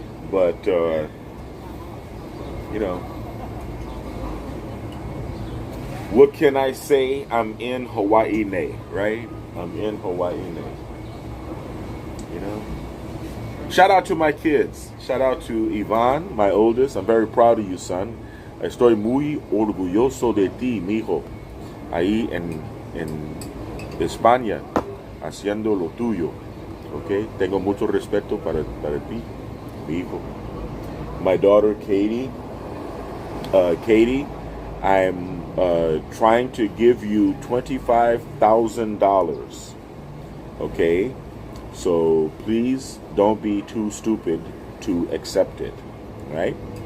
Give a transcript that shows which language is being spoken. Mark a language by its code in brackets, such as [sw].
[en] But what can I say? I'm in Hawaii, right? I'm in Hawaii, Shout out to my kids. Shout out to Ivan, my oldest. I'm very proud of you, son. [es] Estoy muy orgulloso de ti, mijo. Ahí en España, haciendo lo tuyo. Okay? Tengo mucho respeto para ti, mi hijo. [en] My daughter, Katie. Katie, I'm trying to give you $25,000. Okay? So please don't be too stupid to accept it. Right?